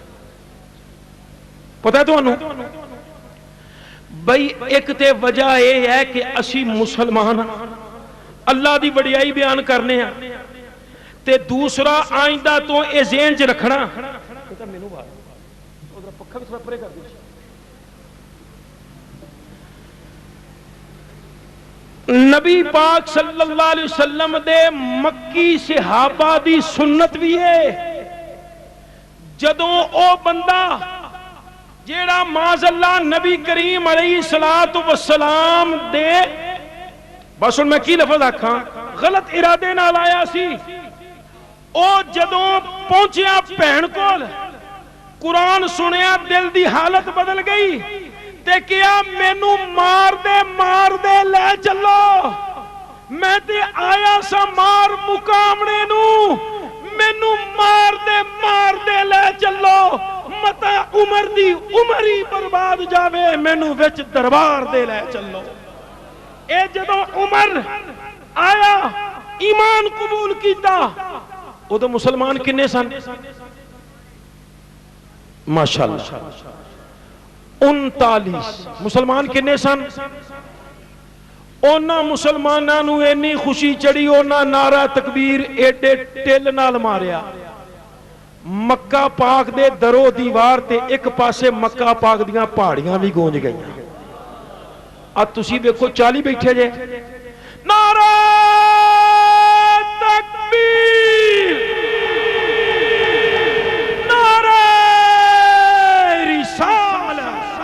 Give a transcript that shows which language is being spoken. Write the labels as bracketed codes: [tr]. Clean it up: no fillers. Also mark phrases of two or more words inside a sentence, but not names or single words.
[pa] پتہ ہے تو انہوں بھئی ایک تے وجہ یہ ہے کہ اسی مسلمان اللہ دی وڈیائی بیان کرنے ہیں، تے دوسرا آئندہ تو اے ذہن چ رکھنا پکھا بھی [ur] تھوڑا پرے کر دیجیے۔ [pa] نبی پاک [ar] صلی اللہ علیہ وسلم [pa] دے مکی صحابہ دی سنت بھی ہے، جدوں او بندہ جیڑا [ar] معاذ اللہ [pa] نبی کریم [ar] علیہ السلام [pa] دے، بس میں کی لفظ آکھاں غلط ارادے نال آیا سی، او جدوں پہنچیا بہن کول قرآن سنیا دل دی حالت بدل گئی، تے کیا مینوں مار دے لے چلو، میں تے آیا سا مار مقامنے نو، مینوں مار دے لے چلو، متا عمر دی عمر ہی برباد جاوے، مینوں وچ دربار دے لے چلو۔ اے جدوں عمر آیا ایمان قبول کیتا، او تو مسلمان کنے سن؟ ماشاءاللہ 39 مسلمان کنے سن؟ اونا مسلمانانو اینی خوشی چڑی، اونا نعرہ تکبیر ایڈے ٹل نال ماریا، مکہ پاک دے درو دیوار تے ایک پاسے مکہ پاک دیاں پہاڑیاں بھی گونج گئیں۔ اب تسی دیکھو 40 بیٹھے جے، نعرہ تکبیر، نعرہ رسالت۔